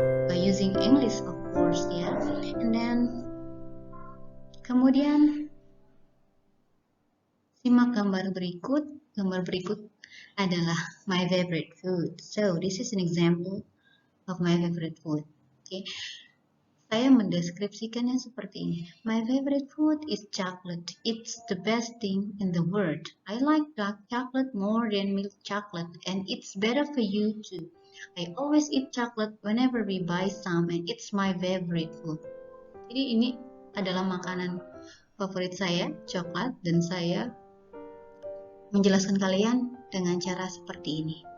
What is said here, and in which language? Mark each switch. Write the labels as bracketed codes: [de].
[en] By using English, of course, ya. And then, [id] kemudian, simak gambar berikut. Gambar berikut adalah [en] my favorite food. So, this is an example of my favorite food. Okay. [id] Saya mendeskripsikannya seperti ini. [en] My favorite food is chocolate. It's the best thing in the world. I like dark chocolate more than milk chocolate, and it's better for you too. I always eat chocolate whenever we buy some, and it's my favorite food. [id] Jadi ini adalah makanan favorit saya, coklat, dan saya menjelaskan kalian dengan cara seperti ini.